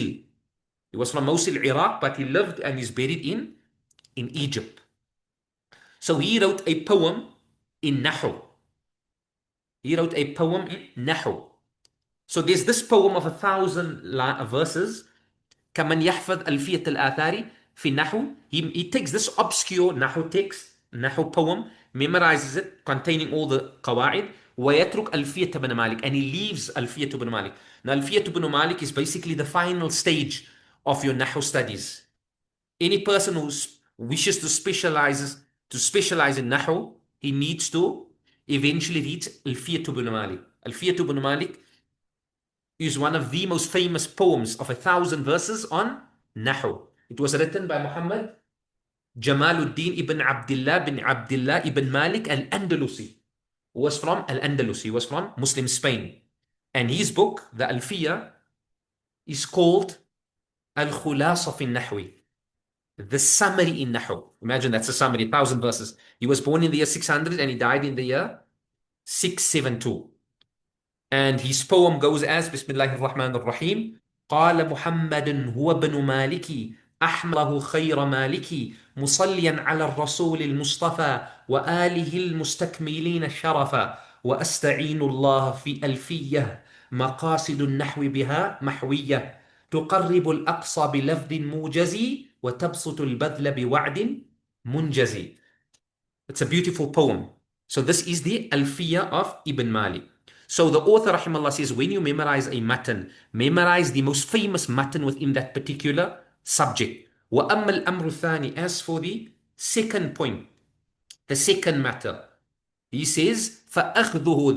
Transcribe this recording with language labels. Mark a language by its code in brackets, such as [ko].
[en] He was from Mosul, Iraq, but he lived and is buried in Egypt. So he wrote a poem in Nahu. He wrote a poem in Nahu. So there's this poem of 1,000 verses. [ar] كمن يحفظ ألفية الآثار في النحو. [en] He takes this obscure نحو text, نحو poem, memorizes it, containing all the قواعد, [ar] ويترك ألفية بن مالك, [en] and he leaves ألفية بن مالك. Now ألفية بن مالك is basically the final stage of your نحو studies. Any person who wishes to specialize in نحو, he needs to eventually reach ألفية بن مالك. ألفية بن مالك is one of the most famous poems of 1,000 verses on Nahu. It was written by Muhammad Jamaluddin ibn Abdullah ibn Malik al-Andalusi, who was from Al-Andalus. He was from Muslim Spain. And his book, the Alfiya, is called Al-Khulasa fi Nahwi, the summary in Nahu. Imagine that's a summary, 1,000 verses. He was born in the year 600 and he died in the year 672. And his poem goes as [ar] بسم الله الرحمن الرحيم قال محمد هو ابن مالك أحمده خير مالك مصليا على الرسول المصطفى وآله المستكملين الشرفا وأستعين الله في ألفية مقاصد النحو بها محوية تقرب الأقصى بلفظ موجز وتبسط البذل بوعد منجز. [en] It's a beautiful poem. So this is the Alfiya of Ibn Malik. So the author, rahimahullah, says, when you memorize a matan, memorize the most famous matan within that particular subject. [ar] وَأَمَّا الْأَمْرُ الثَّانِي. [en] As for the second point, the second matter, he says, [ar] فَأَخْذُهُ.